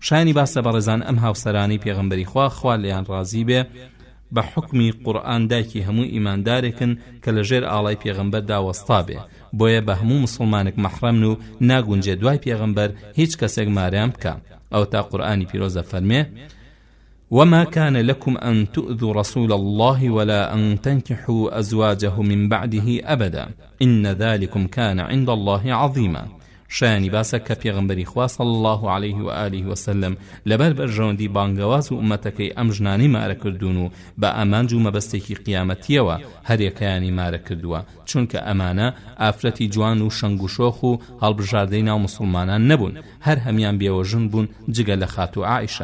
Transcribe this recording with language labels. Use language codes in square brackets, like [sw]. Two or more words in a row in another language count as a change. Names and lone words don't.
[ckb] شایانی باسە بەڕێزان ئەم هاوسەرانی پێغەمبەری خوا لێیان ڕازی بێ بە حکمی قورئان دایکی هەموو ئیماندارێکن کە لەژێر ئاڵای پێغەمبەردا وەستا بێ، بۆیە بە هەموو مسلمانێک مەحرەمن و ناگونجێ دوای پێغەمبەر هیچ کەسێک ماریان بکە. ئەو تا قورئانی پیرۆزە فەرمێ: [ar] وما كان لكم أن تؤذوا رسول الله ولا أن تنكحوا أزواجه من بعده أبدا إن ذلكم كان عند الله عظيما. [ckb] شایانی باسە کە پێغەمبەری خوا [ar] صلی الله عليه و آله وسلم [ckb] لەبەر بەرژەوەندی بانگەواز و ئومەتەکەی ئەم ژنانی مارە کردوون و بە ئامانج و مەبەستێکی قیامەتیەوە هەریەکەیانی مارە کردووە، چونکە ئەمانە ئافرەتی جوان و شەنگ و شۆخ و هەڵبژاردەی ناو مسلمانان نەبوون، هەر هەمیان بێوەژن بوون جگە لە خاتو عائیشە.